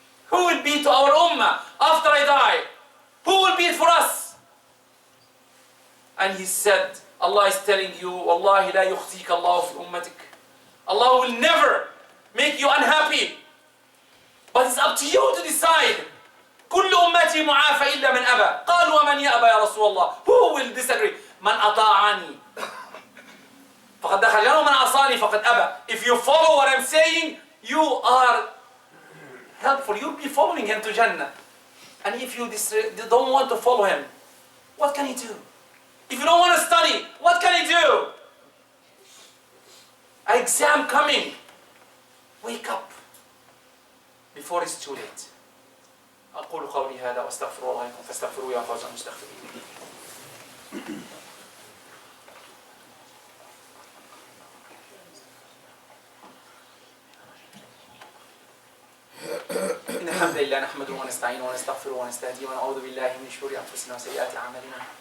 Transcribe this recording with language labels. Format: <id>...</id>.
<en>Who will be to our ummah after I die? Who will be for us? And he said, Allah is telling you,</en> <ar>Wallahi la yukhzika Allah fi ummatik.</ar> <en>Allah will never make you unhappy. But it's up to you to decide.</en> <ar>كل أمتي معافى إلا من أبى. قالوا ومن يأبى يا رسول الله.</ar> <en>Who will disagree?</en> <ar>من أطاعني فقد دخل الجنة ومن عصاني فقد أبى.</ar> <en>If you follow what I'm saying, you are helpful. You'll be following him to Jannah. And if you don't want to follow him, what can he do? If you don't want to study, what can he do? Exam coming. Wake up before it's too late.</en> <ar>أقول قولي هذا وأستغفر الله لكم فاستغفروه يا فوز المستغفرين. إن الحمد لله نحمده ونستعينه ونستغفره ونستهديه ونعوذ بالله من شرور أنفسنا وسيئات أعمالنا.</ar>